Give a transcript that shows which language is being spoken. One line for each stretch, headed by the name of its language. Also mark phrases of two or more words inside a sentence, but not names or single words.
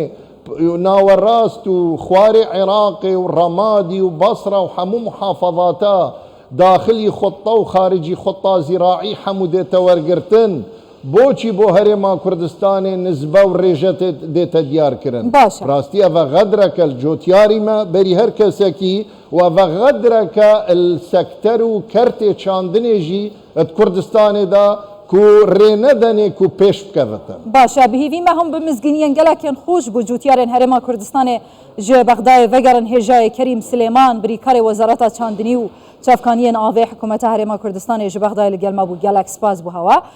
Kurdish: ناوەڕاست و خوارێ عێراقێ و ڕەمادی و بەسرە و هەموو محافەظاتە داخلی خۆتە و خارجی خۆتا زیراعی هەموو دێتە وەرگرتن بۆچی بۆ هەرێما کوردستانê نزبە و ڕێژەت دێتە دیارکردن ڕاستی ئەڤە غەدرەکە جۆتیاریمە بەری هەر کەسێکی و ئەڤە غەدرەکە سەکتەر و کەرتێ چاندنێژی کوردستانێدا کو ڕێنەدەنێ و پێش بکەوێتە باشە بهیڤیمە هەم بمزگینیان گەلێکیان خۆش بوو جوتیارên herêma Kurdistanê ji Bexdayê vegerin hêjayê Kerîm Silêman birîkarê Wezareta Çandinî û çavkaniyên avê hikûmeta Herêma Kurdistanê ji Bexdayê li gel me bû gelek spas bû hewa.